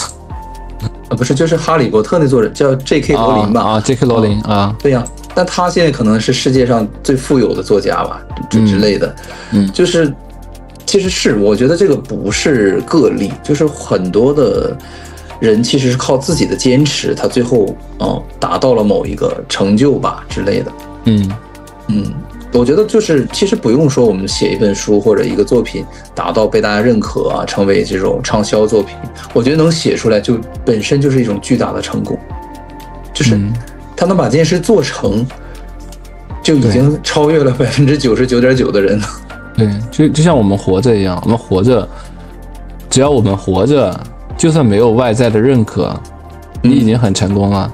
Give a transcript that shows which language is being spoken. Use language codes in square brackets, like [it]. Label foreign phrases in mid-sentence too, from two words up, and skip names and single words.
[zh] 不是，就是哈利波特那作者叫 J.K. 羅琳吧？J.K. 羅琳对呀。那他現在可能是世界上最富有的作家吧，之類的。就是其實是我覺得這個不是個例，就是很多的人其實是靠自己的堅持，他最後達到了某一個成就吧之類的。我覺得就是其實不用說我們寫一本書或者一個作品達到被大家認可啊，成為這種暢銷作品，我覺得能寫出來就本身就是一種巨大的成功，就是他能把这件事做成，就已經超越了99.9%的人了。对，就像我們活着一樣，我們活着，只要我們活着，就算沒有外在的認可，你已經很成功了。